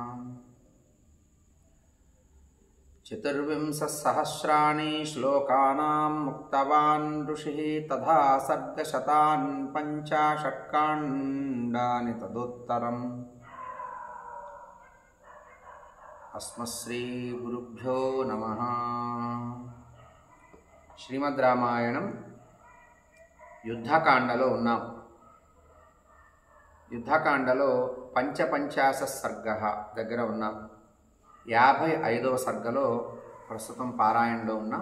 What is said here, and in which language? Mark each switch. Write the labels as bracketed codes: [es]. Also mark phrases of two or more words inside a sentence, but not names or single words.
[sa] चतुर्विंशतिसहस्राणि श्लोकानां मुक्तवान् ऋषिः तथा सर्गशतान् पञ्चाशत्काण्डानि तदुत्तरम्। अस्मत्श्रीगुरुभ्यो नमः। [te] శ్రీమద్ రామాయణం యుద్ధకాండలో ఉన్నాం. యుద్ధకాండలో పంచపంచాశ సర్గ దగ్గర ఉన్నాం. 55వ సర్గలో ప్రస్తుతం పారాయణలో ఉన్నాం.